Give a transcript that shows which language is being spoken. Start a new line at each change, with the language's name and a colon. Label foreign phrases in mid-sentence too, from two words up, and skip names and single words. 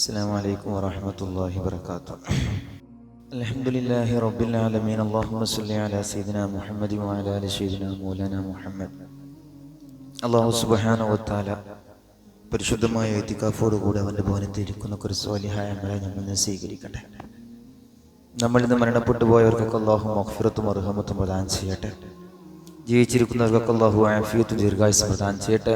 Arabic: السلام عليكم ورحمة الله وبركاته. الحمد لله رب العالمين. اللهم صل على سيدنا محمد وعلى آل سيدنا مولانا محمد. الله سبحانه وتعالى
Malayalam: പരിശുദ്ധമായ ഇത്തികാഫോടുകൂടി അവൻ്റെ ഭവനത്തിൽ ഇരിക്കുന്ന ഒരു സ്വാലിഹായ അമലെ നമ്മൾ സ്വീകരിക്കട്ടെ. നമ്മളിൽ നിന്ന് മരണപ്പെട്ടു പോയവർക്കൊക്കെ അല്ലാഹു മഗ്ഫിറത്തും റഹ്മത്തും പ്രദാനം ചെയ്യട്ടെ. ജീവിച്ചിരിക്കുന്നവർക്കൊക്കെ അല്ലാഹു ആഫിയത്തും ദീർഘായുസ്സും പ്രദാനം ചെയ്യട്ടെ.